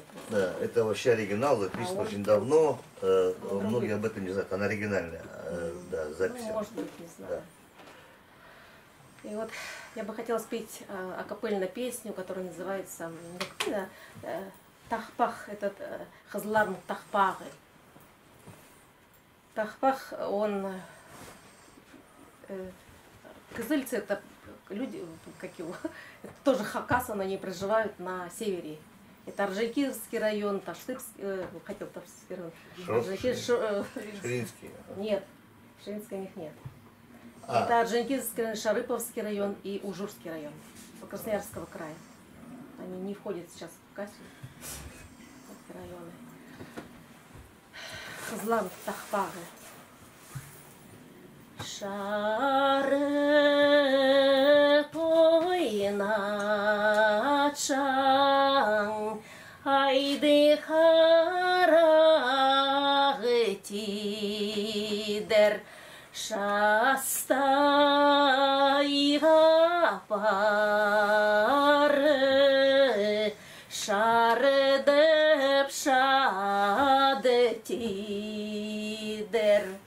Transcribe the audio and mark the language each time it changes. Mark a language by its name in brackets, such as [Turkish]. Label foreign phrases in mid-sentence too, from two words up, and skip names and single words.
[Russian] Да, это вообще оригинал, записан очень давно. Многие об этом не знают, она оригинальная, да, запись. Ну, может быть, не знаю. Да. И вот я бы хотела спеть акапельную песню, которая называется «Тахпах», этот «Хазларн Тахпахы». Тахпах, он... Кызыльцы — это люди, как его, это тоже хакасы, но они проживают на севере. Это Орджоникидзевский район, Таштырский, хотел Таштырский район. Ширинский. Нет, Ширинский у них нет. Это Орджоникидзевский район, Шарыповский район и Ужурский район Красноярского края. Они не входят сейчас в Касю, районы. Хазлан Тахпагы. [Khakas] Шары тойначан, айды харагы тидер, шастайга пары, шары деп шады тидер.